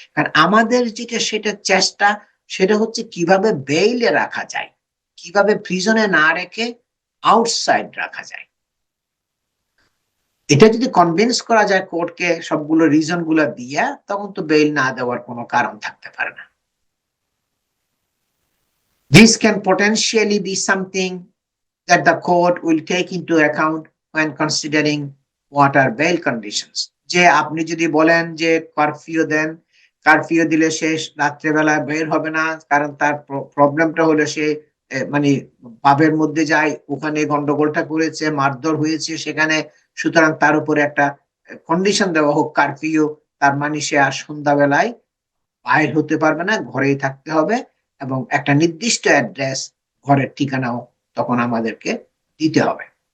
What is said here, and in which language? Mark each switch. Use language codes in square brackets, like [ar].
[bn] কারণ আমাদের যেটা সেটা চেষ্টা সেটা হচ্ছে কিভাবে বেইলে রাখা যায়, কিভাবে প্রিজনে না রেখে আউটসাইড রাখা যায়। এটা যদি কনভিন্স করা যায় কোর্টকে সবগুলো রিজন গুলো দিয়া, তখন তো বেইল না দেওয়ার কোনো কারণ থাকতে পারে না। [en] This can potentially be something that the court will take into account when considering what are bail conditions. [bn] যে আপনি যদি বলেন যে কারফিউ দেন, কারফিউ দিলে সে রাত্রেবেলা বের হবে না, কারণ তার প্রবলেমটা হলো সে মানে পাবের মধ্যে যায়, ওখানে গন্ডগোলটা করেছে, মারধর হয়েছে সেখানে, সুতরাং তার উপরে একটা কন্ডিশন দেওয়া হোক কারফিউ, তার মানে সে আর সন্ধ্যাবেলায় বাইর হতে পারবে না, ঘরেই থাকতে হবে এবং একটা নির্দিষ্ট অ্যাড্রেস, ঘরের ঠিকানাও তখন আমাদেরকে দিতে হবে।